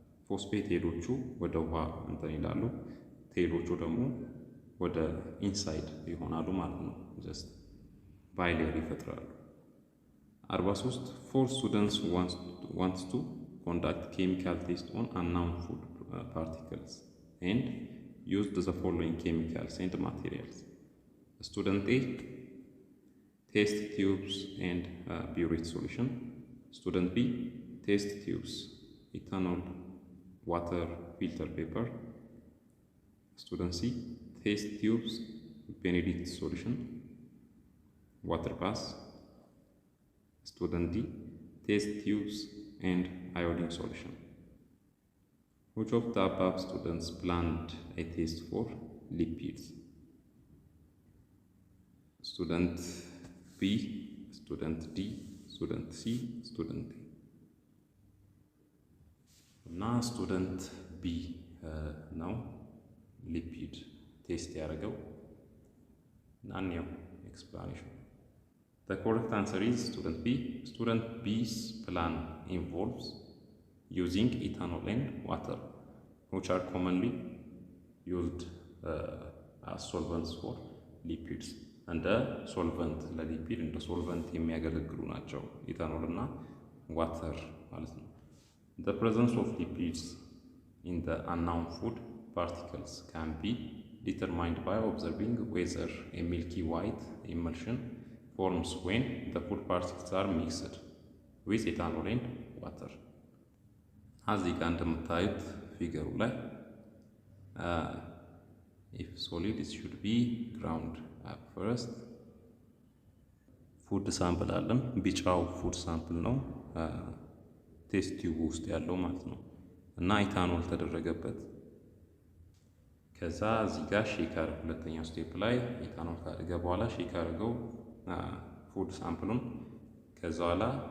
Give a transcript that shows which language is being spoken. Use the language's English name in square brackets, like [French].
[Amharic] ፎስፌት ሄዶቹ ወደ ውሃ እንትን ይላሉ፣ ቴሎቹ ደግሞ ወደ ኢንሳይድ ይሆናሉ ማለት ነው። ጀስት ባይሌር ይፈጥራሉ። [English] 43 4 students wants to conduct chemical test on unknown food particles and used the following chemicals and materials. Student A, test tubes and burette solution. Student B, test tubes, ethanol, water, filter paper. Student C, test tubes, Benedict solution, water bath. Student D, test tubes and iodine solution. Which of the above students planned a test for lipids? Student B, [Amharic] ስቱደንት ዲ፣ ስቱደንት ሲ፣ ስቱደንት ኤ እና ስቱደንት ቢ ነው ሊፒድ ቴስት ያደረገው እና እኔው ኤክስፕላኔሽን [English] The correct answer is student B. Student B's plan involves using ethanol and water, which are commonly used as solvents for lipids. And the solvent, the lipid, and the solvent [Amharic] የሚያገለግሉ ናቸው ኢታኖል እና ዋተር ማለት ነው። [English] The presence of lipids in the unknown food particles can be determined by observing whether a milky white emulsion forms when the food particles are mixed with ethanol and water. [Amharic] እዚህ ጋር እንደምታዩት ፊገሩ ላይ [English] if solid it should be ground up first. [Amharic] ፉድ ሳምፕል አለን። ቢጫው ፉድ ሳምፕል ነው ቴስት ቲዩብ ውስጥ ያለው ማለት ነው እና ኢታኖል ተደረገበት። ከዛ እዚህ ጋር ሼክ አድርገው ሁለተኛው ስቴፕ ላይ ኢታኖል ካደረገ በኋላ ሼክ አድርገው ፉድ ሳምፕሉን ከዛ በኋላ